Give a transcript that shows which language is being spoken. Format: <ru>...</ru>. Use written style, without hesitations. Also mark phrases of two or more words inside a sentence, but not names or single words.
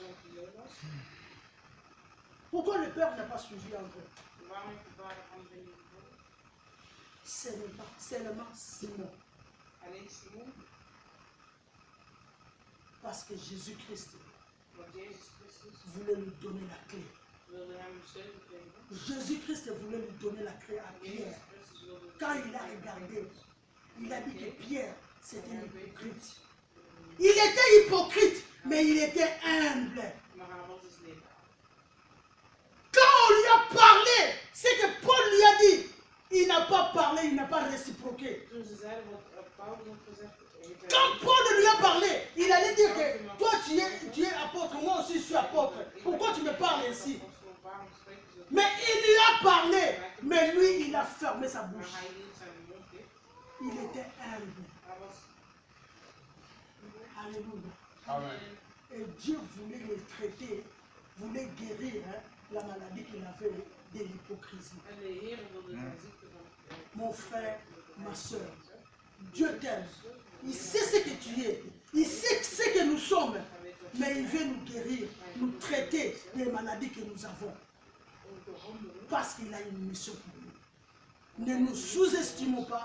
<fr>Pourquoi le père n'a pas suivi André? Seulement Simon.</fr> <nl>Alleen Simon,</nl> <fr>Parce que Jésus-Christ</fr> <nl>want Jezus Christus</nl> <fr>voulait lui donner la clé.</fr> <nl>wilde hem een sleutel geven.</nl> <fr>Jésus-Christ voulait lui donner la clé à</fr> <nl>Jezus</nl> <fr>Pierre.</fr> <nl>Christus wilde</nl> <fr>Quand il a regardé, il a dit que Pierre, c'était un hypocrite. Il était hypocrite, mais il était humble.</fr> <nl>maar hij was dus niet.</nl> <fr>Quand on lui a parlé, c'est que Paul lui a dit, il n'a pas parlé, il n'a pas réciproqué.</fr> <nl>Toen ze zeiden wat Paulus had gezegd, heeft hij</nl> <fr>Quand</fr> <nl>niet.</nl> <fr>Paul lui a parlé, il allait dire que toi tu es apôtre, moi aussi je suis apôtre. Pourquoi tu me parles ainsi?</fr> <nl>Waarom spreekt hij zo?</nl> <fr>Mais il lui a parlé, mais lui il a fermé sa</fr> <nl>Maar</nl> <fr>bouche.</fr> <nl>hij hield zijn mond dicht.</nl> <fr>Il était humble.</fr> <nl>Hij was</nl> <fr>Alléluia. Amen. Et Dieu voulait le traiter, voulait guérir la maladie qu'il avait de l'hypocrisie.</fr> <nl>en de Heer wilde zijn ziekte van</nl> <fr>Mon frère, ma soeur, Dieu t'aime. Il sait ce que tu es. Il sait ce que nous sommes. Mais il veut nous guérir, nous traiter des maladies que nous avons. Parce qu'il a une mission pour nous. Ne nous sous-estimons pas.</fr>